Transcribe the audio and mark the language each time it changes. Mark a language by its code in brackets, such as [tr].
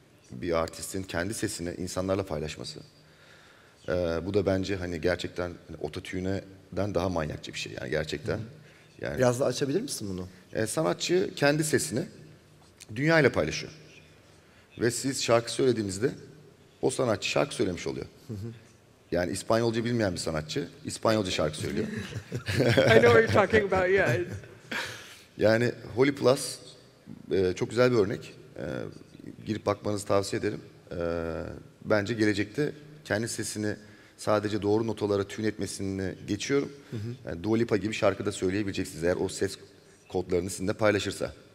[tr] Bir artistin kendi sesini insanlarla paylaşması. Bu da bence hani gerçekten hani ototune'den daha manyakça bir şey yani gerçekten. Yani, Biraz daha açabilir misin bunu? sanatçı kendi sesini dünyayla paylaşıyor. Ve siz şarkı söylediğinizde o sanatçı şarkı söylemiş oluyor. Yani İspanyolca bilmeyen bir sanatçı İspanyolca şarkı söylüyor. [en] I know what you're talking about, yeah. [tr] Yani Holy Plus çok güzel bir örnek. Girip bakmanızı tavsiye ederim. Bence gelecekte kendi sesini sadece doğru notalara tune etmesini geçiyorum. Yani Dua Lipa gibi şarkıda söyleyebileceksiniz eğer o ses kodlarını sizinle paylaşırsa.